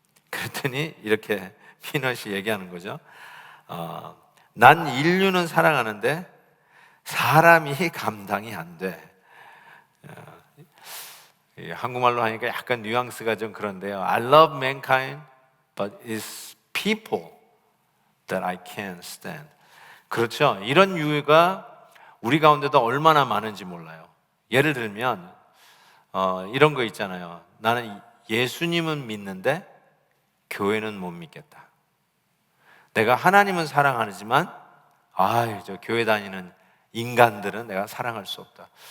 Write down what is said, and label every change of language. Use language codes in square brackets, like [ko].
[ko] 그랬더니 이렇게 피넛이 얘기하는 거죠. 난 인류는 사랑하는데 사람이 감당이 안 돼. 한국말로 하니까 약간 뉘앙스가 좀 그런데요. [en] I love mankind, but it's people that I can't stand. [ko] 그렇죠. 이런 유가 우리 가운데도 얼마나 많은지 몰라요. 예를 들면 이런 거 있잖아요. 나는 예수님은 믿는데 교회는 못 믿겠다. 내가 하나님은 사랑하지만 저 교회 다니는 인간들은 내가 사랑할 수 없다.